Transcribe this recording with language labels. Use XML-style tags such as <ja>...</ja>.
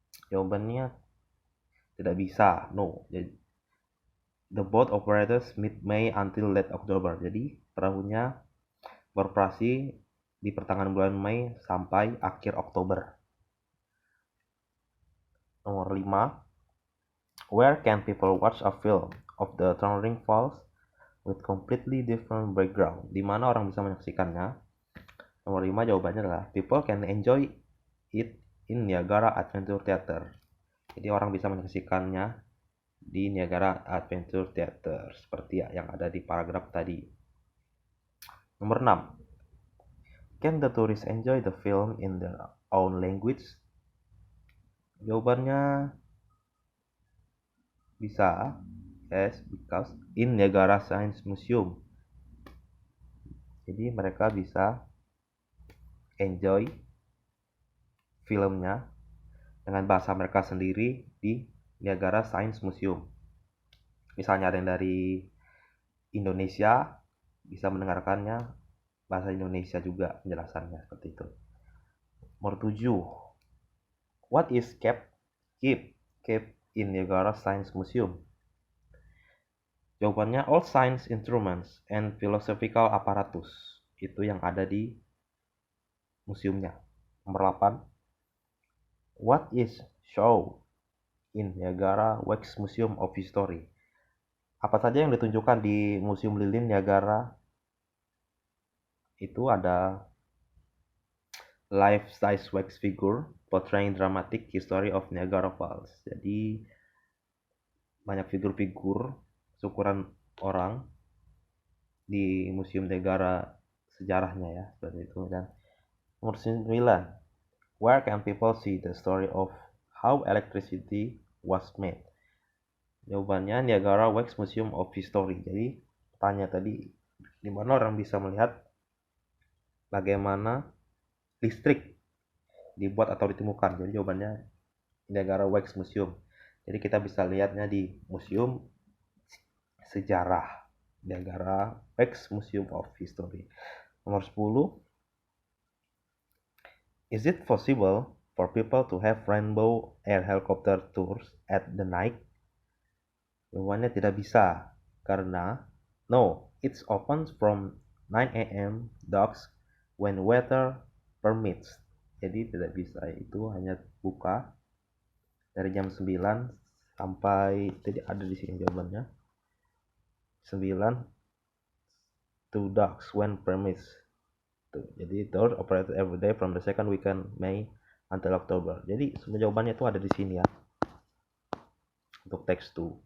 <id>Jawabannya tidak bisa,</id> <en>no. The boat operators mid-May until late October.</en> <id>Jadi perahunya beroperasi di pertengahan bulan Mei sampai akhir Oktober. Nomor 5.</id> <en>Where can people watch a film of the Thundering Falls with completely different background?</en> <id>Di mana orang bisa menyaksikannya? Nomor 5 jawabannya adalah</id> <en>people can enjoy it in Niagara Adventure Theater.</en> <id>Jadi orang bisa menyaksikannya di Niagara Adventure Theater seperti yang ada di paragraf tadi. Nomor 6.</id> <en>Can the tourists enjoy the film in their own language?</en> <id>Jawabannya bisa,</id> <en>yes, because in Niagara Science Museum.</en> <id>Jadi mereka bisa enjoy filmnya dengan bahasa mereka sendiri di Niagara Science Museum. Misalnya ada yang dari Indonesia, bisa mendengarkannya bahasa Indonesia juga penjelasannya seperti itu. Nomor 7.</id> <en>What is kept in Niagara Science Museum?</en> <id>Jawabannya</id> <en>all science instruments and philosophical apparatus.</en> <id>Itu yang ada di museumnya. Nomor 8.</id> <en>What is shown in Niagara Wax Museum of History?</en> <id>Apa saja yang ditunjukkan di Museum Lilin Niagara? Itu ada</id> <en>life-size wax figure portraying dramatic history of Niagara Falls.</en> <id>Jadi banyak figur-figur seukuran orang di Museum Niagara sejarahnya ya, seperti itu. Dan nomor 9.</id> <en>Where can people see the story of how electricity was made?</en> <id>Jawabannya Niagara Wax Museum of History. Jadi tanya tadi, di mana orang bisa melihat bagaimana listrik dibuat atau ditemukan. Jadi jawabannya Niagara Wax Museum. Jadi kita bisa lihatnya di Museum Sejarah Niagara Wax Museum of History. Nomor 10.</id> <en>Is it possible for people to have rainbow air helicopter tours at the night?</en> <id>Jawabannya tidak bisa, karena</id> <en>no, it's open from 9 a.m. dusk when weather permits.</en> <id>Jadi tidak bisa, itu hanya buka dari jam 9 sampai, jadi ada di sini jawabannya,</id> <en>9 to dusk when permits.</en> <id>Jadi</id> <en>tour operated every day from the second weekend May until October.</en> <id>Jadi semua jawabannya itu ada di sini ya, untuk text 2.</id>